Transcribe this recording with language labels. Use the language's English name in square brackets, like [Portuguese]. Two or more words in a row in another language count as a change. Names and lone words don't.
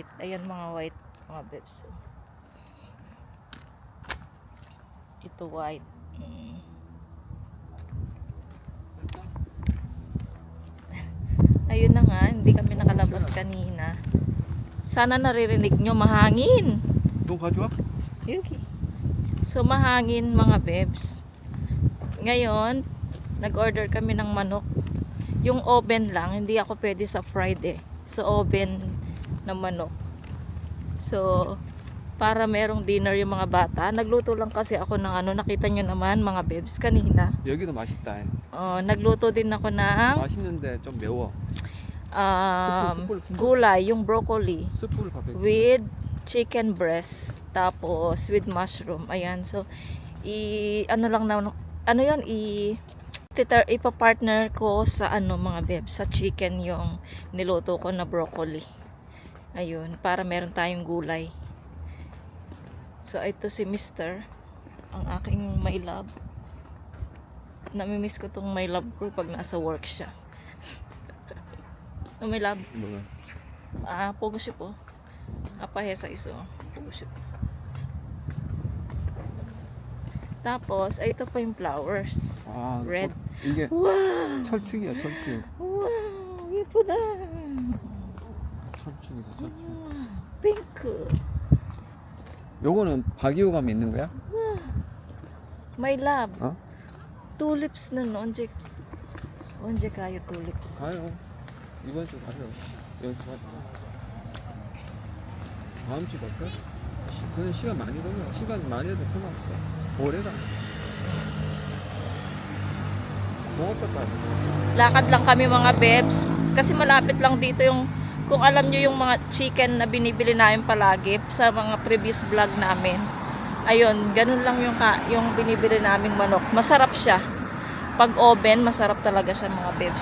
[Filipino] Ayan mga white mga babes. Ito white. Ayun na nga, hindi kami nakalabas kanina. Sana naririnig nyo, mahangin. [Korean] 너 가져와? [Filipino] Yuki. So mahangin mga babes. Ngayon, nag-order kami ng manok. Yung oven lang, hindi ako pwede sa fried eh. So oven na manok. So para merong dinner yung mga bata. Nagluto lang kasi ako ng ano, nakita nyo naman mga babes kanina. [Korean] 여기도 맛있다. [Filipino] Nagluto din ako ng [Korean] 맛있는데 좀 매워. [Filipino] gulay, yung broccoli [Korean] 숯불을 밥에. [English] with chicken breast tapos with mushroom. [Filipino] Ayan, so ano lang na ano 'yon, ipa-partner ko sa ano mga babes, sa chicken yung niluto ko na broccoli. Ayun, para meron tayong gulay. So ito si Mr. ang aking [English] my love. [Filipino] Namimiss ko tong [English] my love [Filipino] ko pag nasa work siya. [English] No, my love. [Korean] 뭐가? 보고 싶어. 아빠 회사 있어. 보고 싶어. [Filipino] Tapos, ito pa yung flowers. [Korean] 아, Red. 이게 Wow! 철쭉이야, 철쭉. Wow! 예쁘다. 철쭉이다, 철쭉. 핑크. 요거는 박이호감이 있는 거야? [English] My love. [Korean] 어? [Filipino] Tulips nun. [Korean] 언제 가요, [Filipino] tulips? [Korean] 가요. 이번 주 가요. 연습하자. 다음 주 갈까? 그냥 시간 많이 걸려. 시간 많이 해도 상관없어. 오래가. 공업까지. [Filipino] Lakad lang kami mga babes. Kasi malapit lang dito yung, kung alam nyo yung mga chicken na binibili namin palagi sa mga [English] previous vlog [Filipino] namin. Ayun, ganun lang yung binibili naming manok. Masarap siya. Pag oven, masarap talaga siya mga babes.